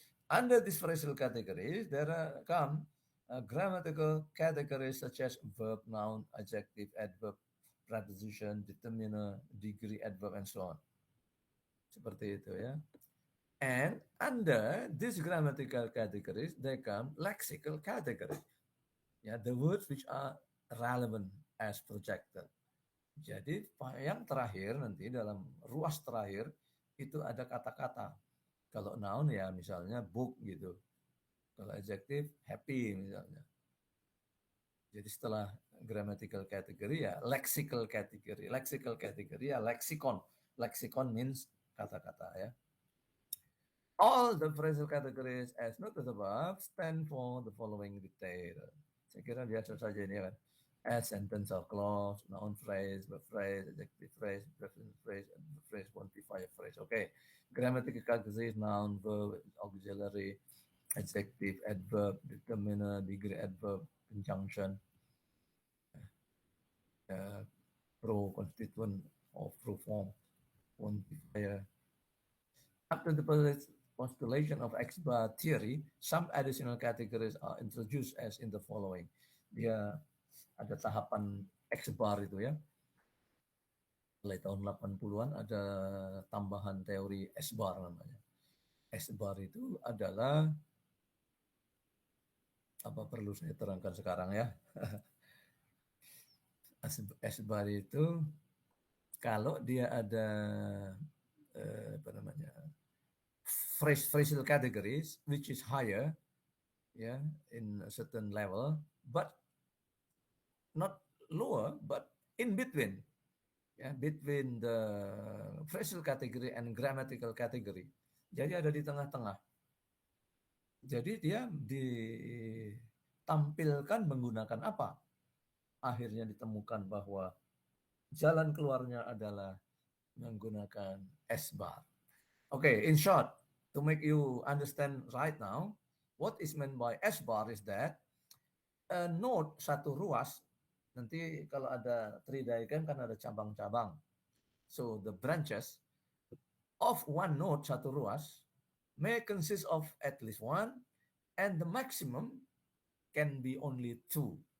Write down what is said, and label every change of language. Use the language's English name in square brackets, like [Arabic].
[English] Under these phrasal categories, there come grammatical categories such as verb, noun, adjective, adverb, preposition, determiner, degree, adverb, and so on. [Indonesian] Seperti itu ya. [English] And under these grammatical categories, there come lexical categories. Ya, the words which are relevant as projected. [Indonesian] Jadi yang terakhir nanti dalam ruas terakhir itu ada kata-kata. Kalau noun ya misalnya book gitu. Kalau adjective happy misalnya. Jadi setelah grammatical category ya lexical category. Lexical category ya lexicon. Lexicon means kata-kata ya. [English] All the phrasal categories as noted above stand for the following detail. [Indonesian] Saya kira biasa saja ini kan. [English] As sentence or clause, noun phrase, verb phrase, adjective phrase, prepositional phrase, adverb phrase, quantifier phrase. Okay. Grammatical categories, noun, verb, auxiliary, adjective, adverb, determiner, degree, adverb, conjunction, pro, constituent, or pro form, quantifier. After the postulation of X-bar theory, some additional categories are introduced as in the following. [Indonesian] Dia ada tahapan X-bar itu ya. Mulai tahun 80-an ada tambahan teori S-bar namanya. S-bar itu adalah, apa perlu saya terangkan sekarang ya? S-bar itu kalau dia ada apa namanya, [English] phrasal categories which is higher, yeah, in a certain level, but not lower, but in between, yeah, between the phrasal category and grammatical category. [Indonesian] Jadi ada di tengah-tengah. Jadi dia ditampilkan menggunakan apa? Akhirnya ditemukan bahwa jalan keluarnya adalah menggunakan S-bar. [English] Okay, in short, to make you understand right now, what is meant by S-bar is that a node [Indonesian] satu ruas, nanti kalau ada tree diagram kan ada cabang-cabang. [English] So the branches of one node [Indonesian] satu ruas [English] may consist of at least one, and the maximum can be only two.